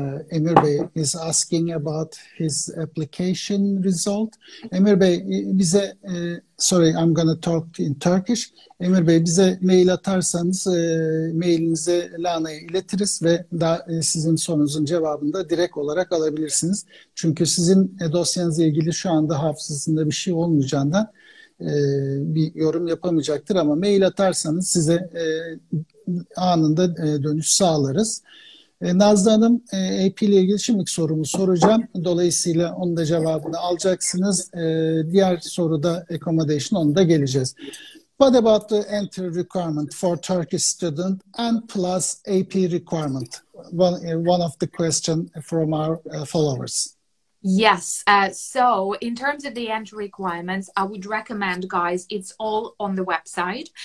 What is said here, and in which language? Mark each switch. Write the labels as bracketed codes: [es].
[en] Emir Bey is asking about his application result. Emir Bey, [tr] bize, [en] sorry, I'm going to talk in Turkish. [tr] Emir Bey, bize mail atarsanız mailinize Lana'ya iletiriz ve sizin sorunuzun cevabını da direkt olarak alabilirsiniz. Çünkü sizin dosyanızla ilgili şu anda hafızasında bir şey olmayacağından bir yorum yapamayacaktır, ama mail atarsanız size anında dönüş sağlarız. Nazlı Hanım, AP ile ilgili şimdiki sorumu soracağım. Dolayısıyla onun da cevabını alacaksınız. Diğer soruda accommodation, onu da geleceğiz. [en] What about the entry requirement for Turkish student and plus AP requirement? One of the question from our followers. Yes. So in terms of the entry requirements, I would recommend, guys, it's all on the website.